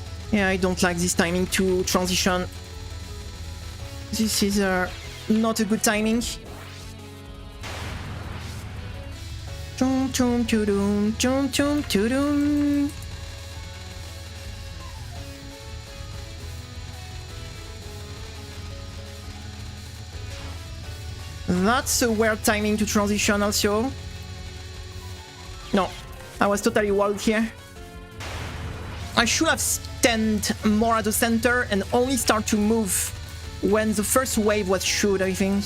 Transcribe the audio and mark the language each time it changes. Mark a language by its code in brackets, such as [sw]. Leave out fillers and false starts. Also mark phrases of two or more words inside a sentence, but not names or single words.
[en] Yeah, I don't like this timing to transition. This is not a good timing. Chum chum chudum, chum chum chudum. That's a weird timing to transition also. No, I was totally wild here. I should have stand more at the center and only start to move when the first wave was shoot, I think.